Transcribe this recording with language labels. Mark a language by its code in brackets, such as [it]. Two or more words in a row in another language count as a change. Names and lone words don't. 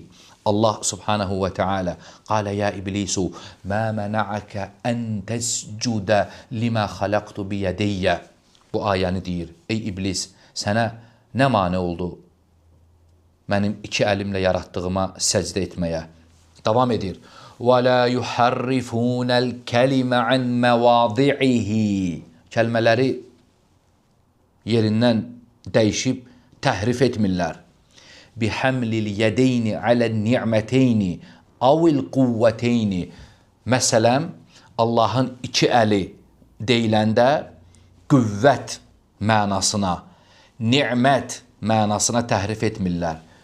[ar] الله سبحانه وتعالى قال يا إبليس ما منعك أن تسجد لما خلقت بيدي. [az] Bu ayəni deyir. Ey iblis, sənə nə mane oldu mənim iki əlimlə yaratdığıma səcdə etməyə? Davam edir. [ar] وَلَا يُحَرِّفُونَ الْكَلِمَ عَنْ مَوَاضِعِهِ. [az] Kəlmələri yerindən dəyişib təhrif etmirlər. [ar] بحمل اليدين على النعمتين أو القوتين. [az] Məsələn, Allahın iki əli deyiləndə qüvvət mənasına, ni'mət mənasına təhrif etmirlər.